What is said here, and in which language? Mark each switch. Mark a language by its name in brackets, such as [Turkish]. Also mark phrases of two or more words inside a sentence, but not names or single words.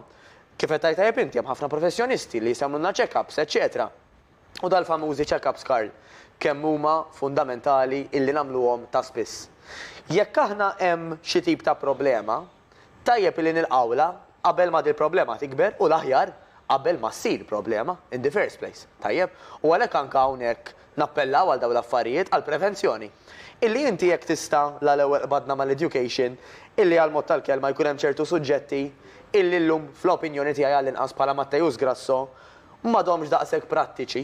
[Maltese] Kif qed tajjeb inti hemm ħafna professjonisti li jagħmlulna check-ups, eċetera. U dal-famużi check-ups Karl kemm huma fundamentali illi nagħmluhom ta' spiss. Jekk aħna hemm xi tip ta' problema, tajjeb li nilqawla qabel ma dil-problema tikber u l-aħjar qabel ma ssir problema [English] in the first place. [Maltese] Tajjeb, u għalhekk anke hawnhekk nappellaw għal dawn l-affarijiet għal prevenzjoni. Illi inti jekk tista' l-ewwel badna mal-education, illi għal mod tal-kelma jkun hemm ċertu suġġetti illi llum fl-opinjoni tiegħi għall-inqas bħala Mattejus Grasso m'għadhomx daqshekk prattiċi.